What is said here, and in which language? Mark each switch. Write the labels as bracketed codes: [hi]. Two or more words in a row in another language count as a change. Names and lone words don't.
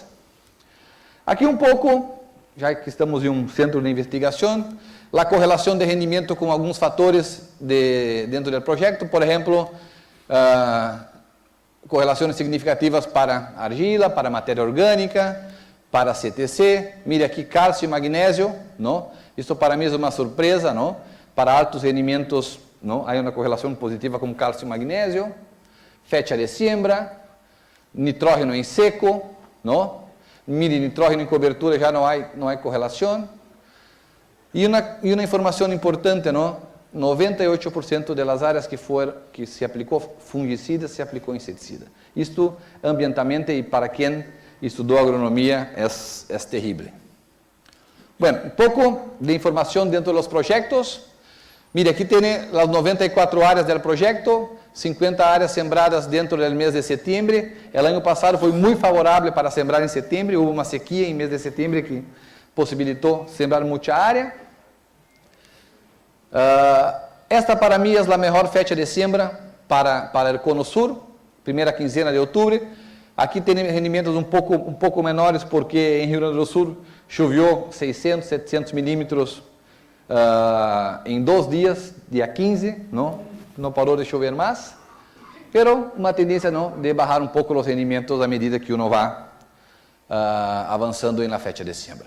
[pt] Aqui um pouco, já que estamos em um centro de investigação, a correlação de rendimento com alguns fatores dentro do projeto, por exemplo, correlações significativas para argila, para matéria orgânica, para CTC. Mire aqui cálcio e magnésio, Isso para mim é uma surpresa, Para altos rendimentos, há uma correlação positiva com cálcio e magnésio. [es] Fecha de siembra, nitrógeno [pt] em seco, Mire, nitrógeno em cobertura já não há correlação. E uma informação importante, 98% das áreas que se aplicou fungicida, se aplicou inseticida. Isto, ambientalmente, e para quem estudou agronomia, é terrível. Bueno, um pouco de informação dentro dos projetos. Mire, aqui tem as 94 áreas do projeto, 50 áreas sembradas dentro do mês de setembro. O ano passado foi muito favorável para sembrar em setembro, houve uma sequia em mês de setembro que possibilitou sembrar muita área. Esta para mim é a melhor [es] fecha de siembra [pt] para o Cono Sur, primeira quinzena de outubro. Aqui tem rendimentos um pouco menores porque em Rio Grande do Sul choveu 600, 700 milímetros em 2 dias, dia 15, não parou de chover mais, pero uma tendência de baixar um pouco os rendimentos à medida que uno vai avançando na [es] fecha de siembra.